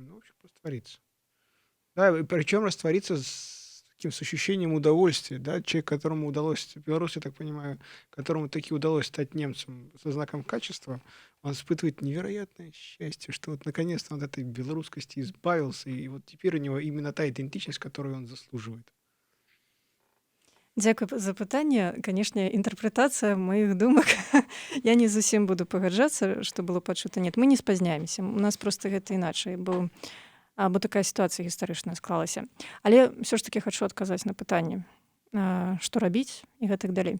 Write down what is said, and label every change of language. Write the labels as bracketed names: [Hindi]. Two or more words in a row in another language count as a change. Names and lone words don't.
[Russian] Ну, в общем, раствориться. Да, причем раствориться с ощущением удовольствия, да, человек, которому удалось, белорус, я так понимаю, которому таки удалось стать немцем со знаком качества, он испытывает невероятное счастье, что вот наконец-то он от этой белорусскости избавился, и вот теперь у него именно та идентичность, которую он заслуживает. [Belarusian] Дзякуй за пытанне. Канешне, інтэрпрэтацыя маіх думак. Я не зусім буду пагаджацца, што было пачута. [Russian] Нет, мы не спазняемся. [Belarusian] У нас проста гэта іначай, бо такая сітуацыя гістарычная склалася. Але ўсё ж такі хачу адказаць на пытанне, што рабіць і гэтак далей.